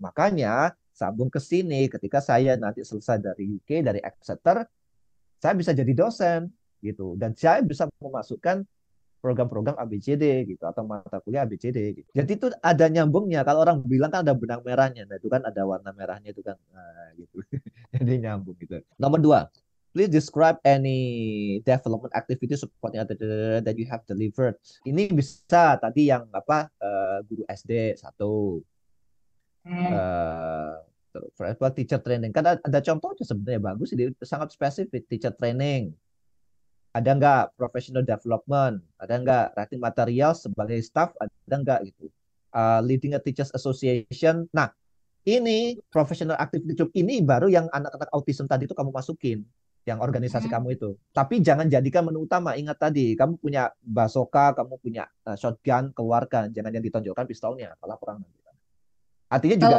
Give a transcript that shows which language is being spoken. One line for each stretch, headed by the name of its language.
Indonesian: Makanya sambung ke sini ketika saya nanti selesai dari UK, dari Exeter, saya bisa jadi dosen gitu dan saya bisa memasukkan program-program ABCD gitu atau mata kuliah ABCD gitu. Jadi itu ada nyambungnya. Kalau orang bilang kan ada benang merahnya, nah itu kan ada warna merahnya itu kan, nah, gitu. Jadi nyambung gitu. Nomor dua,
English: please describe any development activity supporting that you have delivered.
Indonesian: Ini bisa tadi yang apa, guru SD satu, uh, teacher training. Kan ada contohnya sebenarnya bagus, ini sangat spesifik teacher training. Ada nggak professional development, ada nggak writing material sebagai staff, ada nggak gitu.
English: Leading a teachers association.
Indonesian: Nah, ini professional activity group ini baru yang anak-anak autism tadi itu kamu masukin, yang organisasi Hmm. kamu itu. Tapi jangan jadikan menu utama. Ingat tadi, kamu punya basoka, kamu punya shotgun, keluarkan. Jangan yang ditonjolkan pistolnya, kalah perang nanti. Artinya juga